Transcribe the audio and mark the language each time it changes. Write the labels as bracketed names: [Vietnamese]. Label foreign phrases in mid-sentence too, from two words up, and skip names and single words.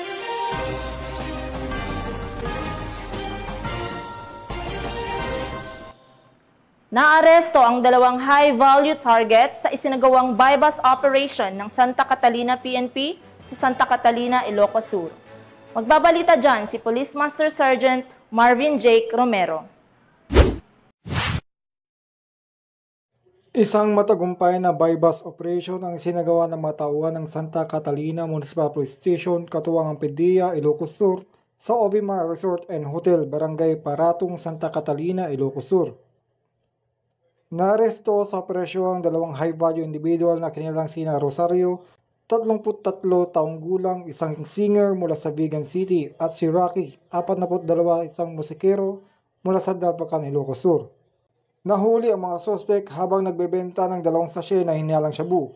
[Filipino] Naaresto ang 2 [English] high-value target [Filipino] sa isinagawang [English] bypass operation [Filipino] ng Santa Catalina PNP sa Santa Catalina, Ilocos Sur. Magbabalita dyan si Police Master Sergeant Marvin Jake Romero. Isang matagumpay na [English] bypass operation [Filipino] ang sinagawa ng mga tauhan ng Santa Catalina Municipal Police Station katuwang ang PDEA, Ilocos Sur sa Obimar Resort and Hotel, Barangay Paratong, Santa Catalina, Ilocos Sur. Naaresto sa operasyon ang 2 [English] high-value individual [Filipino] na kinilang sina Rosario, 33 taong gulang, isang singer mula sa Vigan City, at si Rocky, 42, isang musikero mula sa Darbacan, Ilocos Sur. Nahuli ang mga sospek habang nagbebenta ng 2 sachet na hinihalang shabu.